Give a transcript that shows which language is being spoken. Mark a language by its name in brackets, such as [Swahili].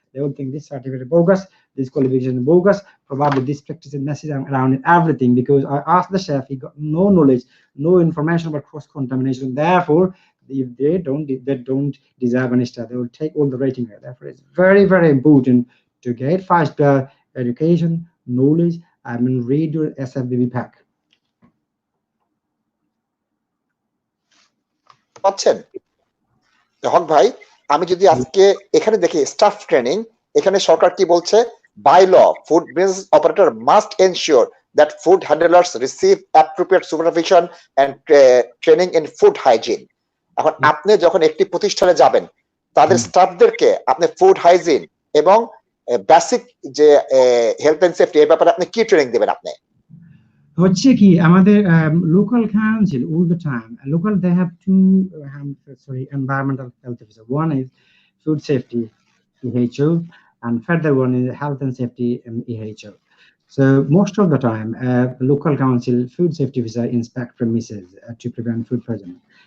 [English] They will think this certificate is bogus, this qualification is bogus, probably this practice and message around it, everything, because I asked the chef, he got no knowledge, no information about cross-contamination. Therefore, if they don't deserve any star, they will take all the rating. Therefore, it's very, very important to get 5 star education, knowledge. I mean, read your SFBB pack. [Bangla] পাচ্ছেন হক ভাই, আমি যদি আজকে এখানে দেখি staff training, এখানে সরকার কি বলছে? [English] By law, food business operator must ensure that food handlers receive appropriate supervision and training in food hygiene. [Bangla] এখন আপনি যখন একটি প্রতিষ্ঠানে যাবেন, তাদের স্টাফদেরকে আপনি ফুড হাইজিন এবং বেসিক যে হেলথ এন্ড সেফটি এই ব্যাপারে আপনি কি ট্রেনিং দিবেন? আপনি হচ্ছে কি আমাদের [English] local council all the time, local they have two environmental health officer. One is food safety EHO, and further one is health and safety EHO. So most of the time local council food safety officer inspect premises to prevent food poisoning.